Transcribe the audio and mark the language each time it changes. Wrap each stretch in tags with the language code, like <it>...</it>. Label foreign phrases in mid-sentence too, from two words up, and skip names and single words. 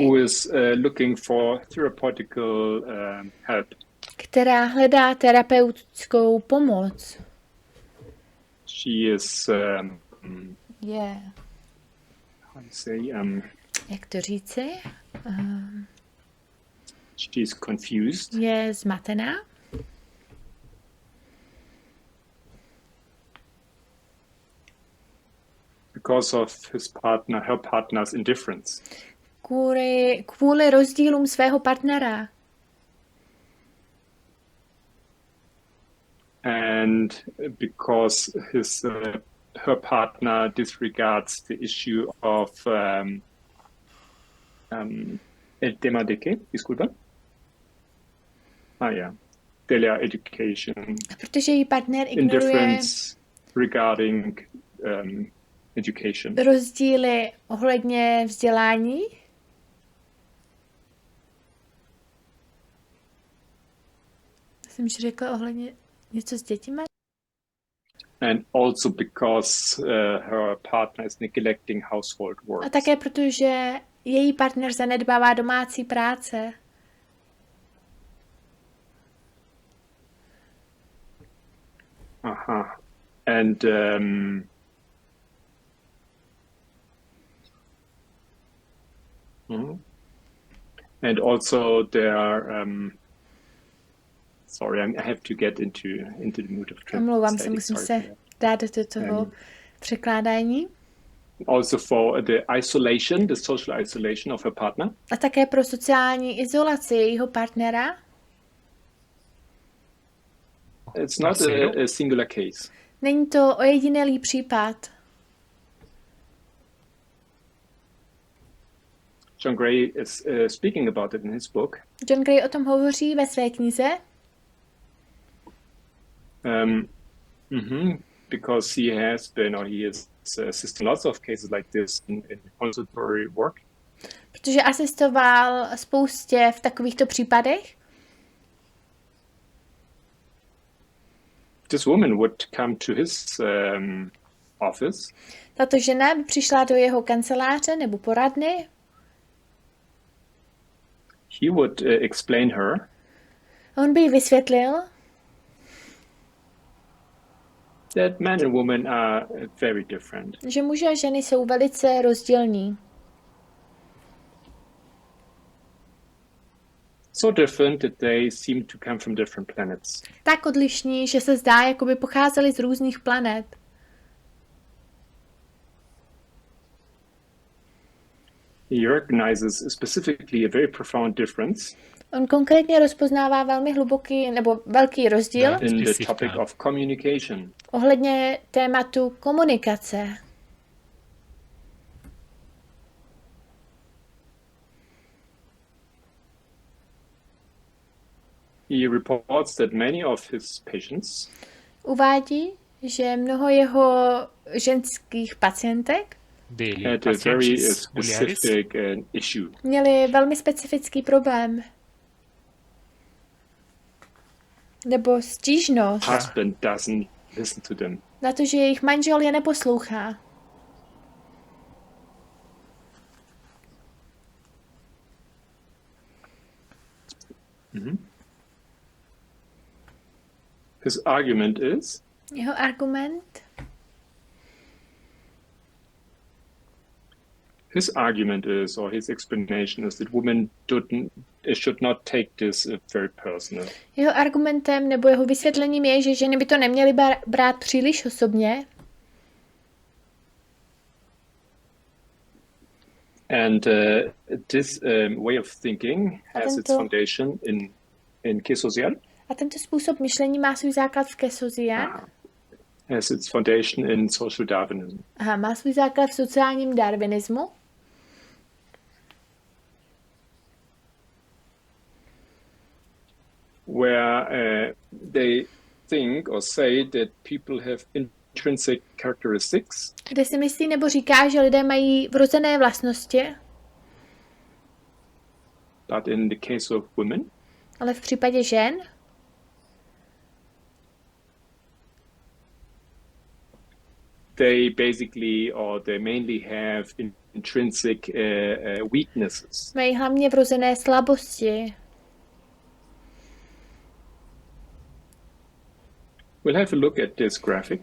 <en>who is looking for therapeutical help.</en> <cs>Která hledá terapeutickou pomoc.</cs> <en>She is how to say</en> <cs>jak to říci?</cs> <en>She's confused.</en> <cs>Je zmatená.</cs> <en>Because of her partner's indifference.</en> <cs>Kvůli rozdílům svého partnera.</cs> <en>And because her partner disregards the issue of</en> <es>el tema de qué? Disculpa. De la education.</es> <cs>Protože její partner ignoruje</cs> <en>indifference regarding education.</en> <cs>Rozdíly ohledně vzdělání. Jsem že řekla ohledně něco s dětmi.</cs> <en>And also because her partner is neglecting household work.</en> <cs>A také protože její partner zanedbává domácí práce. Aha.</cs> <en>And and also there sorry, I have to get into the mood of translating.</en> <cs>Omlouvám se, musím se dát do toho překládání.</cs> <en>Also for the isolation, the social isolation of her partner.</en> <cs>A také pro sociální izolaci jejího partnera.</cs> <en>It's not a singular case.</en> <cs>Není to ojedinělý případ.</cs> <en>John Gray is speaking about it in his book.</en> <cs>John Gray o tom hovoří ve své knize.</cs> <en>Because he has been, or he is assisting lots of cases like this in consultory work.</en> <cs>Protože asistoval spoustě v takovýchto případech.</cs> <en>This woman would come to his office.</en> <cs>Tato žena by přišla do jeho kanceláře nebo poradny.</cs> <en>He would explain her.</en> <cs>On by jí vysvětlil,</cs> <en>that men and women are very different.</en> <cs>Že muži a ženy jsou velice rozdílní.</cs> <en>So different that they seem to come from different planets.</en> <cs>Tak odlišní, že se zdá, jako by pocházeli z různých planet.</cs> <en>He recognizes specifically a very profound difference.</en> <cs>On konkrétně rozpoznává velmi hluboký nebo velký rozdíl</cs> <en>in the topic of communication.</en> <cs>Ohledně tématu komunikace.</cs> <en>He reports that many of his patients</en> <cs>uvádí, že mnoho jeho ženských pacientek</cs> <en>had a very specific issue.</en> <cs>Měli velmi specifický problém. Nebo stížnost.</cs> <en>Husband doesn't listen to them.</en> <cs>Na to, že jejich manžel je neposlouchá.</cs> <en>His argument is,</en> <cs>jeho argument</cs> <en>or his explanation is that women should not take this very personal.</en> <cs>Jeho argumentem nebo jeho vysvětlením je, že ženy by to neměly brát příliš osobně.</cs> <en>And this way of thinking has its foundation in Quai social.</en> <cs>A tento způsob myšlení má svůj základ v Quai social.</cs> <en>Has its foundation in social Darwinism.</en> <cs>Aha, má svůj základ v sociálním darwinismu.</cs> <en>Where they think or say that people have intrinsic characteristics.</en> <cs>Kde si myslí nebo říká, že lidé mají vrozené vlastnosti.</cs> <en>But in the case of women,</en> <cs>ale v případě žen</cs> <en>they basically or they mainly have intrinsic weaknesses.</en> <cs>Mají hlavně vrozené slabosti.</cs> <en>We'll have a look at this graphic.</en>